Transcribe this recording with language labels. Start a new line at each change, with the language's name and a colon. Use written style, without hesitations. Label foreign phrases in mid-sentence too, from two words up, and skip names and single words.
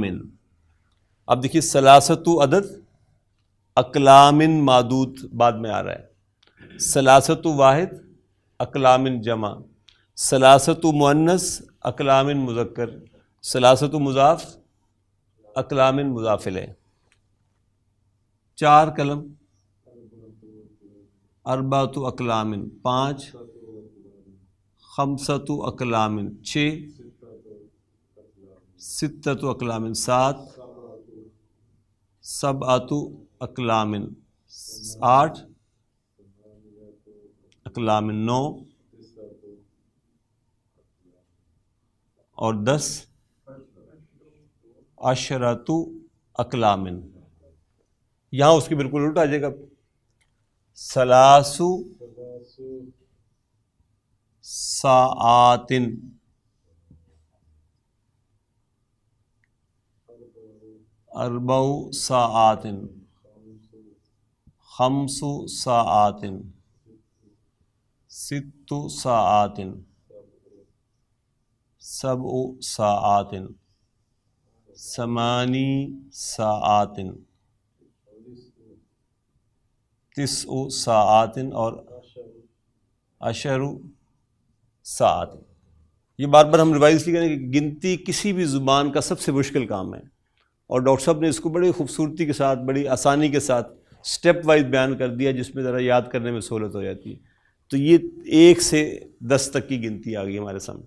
Urdu: اب دیکھیے
Arabic: ثلاثۃ عدد، اقلام معدود
Urdu: بعد میں آ رہا ہے،
Arabic: ثلاثۃ واحد، اقلام جمع، ثلاثۃ مؤنث، اقلام مذکر، ثلاثۃ مضاف، اقلام مضاف الیہ۔ 4 قلم، اربعۃ اقلام 5، خمسۃ اقلام 6، ستۃ اقلام 7، سبعۃ اقلام 8، اقلام 9، اور 10 عشرۃ اقلام۔
Urdu: یہاں اس کی بالکل الٹا آ جائے گا،
Arabic: ثلاث ساعات، اربع ساعات، خمس ساعات، ست ساعات، سبع ساعات، ثمانی ساعات، تسع ساعات اور عشر ساعات.
Urdu: یہ بار بار ہم ریوائز کی کریں کہ گنتی کسی بھی زبان کا سب سے مشکل کام ہے، اور ڈاکٹر صاحب نے اس کو بڑی خوبصورتی کے ساتھ، بڑی آسانی کے ساتھ
English: step wise
Urdu: بیان کر دیا، جس میں ذرا یاد کرنے میں سہولت ہو جاتی ہے. تو یہ 1 سے 10 تک کی گنتی آ گئی ہمارے سامنے.